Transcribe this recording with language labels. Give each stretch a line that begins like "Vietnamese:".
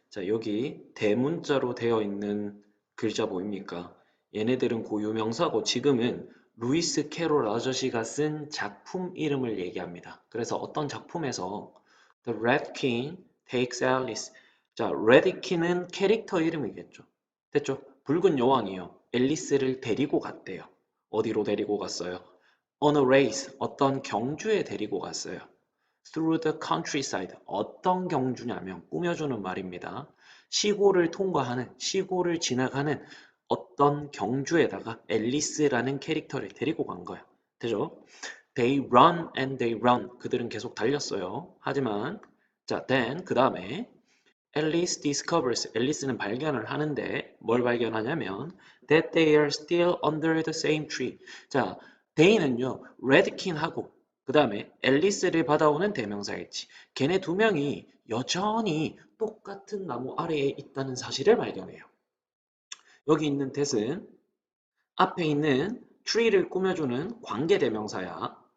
Korean: 자, 여기 대문자로 되어 있는 글자 보입니까? 얘네들은 고유명사고 지금은 루이스 캐롤 아저씨가 쓴 작품 이름을 얘기합니다. 그래서 어떤 작품에서
English: The Red King takes Alice.
Korean: 자, Red King은 캐릭터 이름이겠죠. 됐죠? 붉은 여왕이요. 앨리스를 데리고 갔대요. 어디로 데리고 갔어요?
English: On a race.
Korean: 어떤 경주에 데리고 갔어요.
English: Through the countryside.
Korean: 어떤 경주냐면 꾸며주는 말입니다. 시골을 통과하는, 시골을 지나가는 어떤 경주에다가 앨리스라는 캐릭터를 데리고 간 거야.
English: 되죠? They run and they run.
Korean: 그들은 계속 달렸어요. 하지만 자, then 그 다음에
English: Alice discovers.
Korean: 앨리스는 발견을 하는데 뭘 발견하냐면
English: that they are still under the same tree.
Korean: 자, they는요 레드킨하고 그 다음에 앨리스를 받아오는 대명사겠지. 걔네 두 명이 여전히 똑같은 나무 아래에 있다는 사실을 발견해요. 여기 있는 that은 앞에 있는 tree를 꾸며주는 관계대명사야.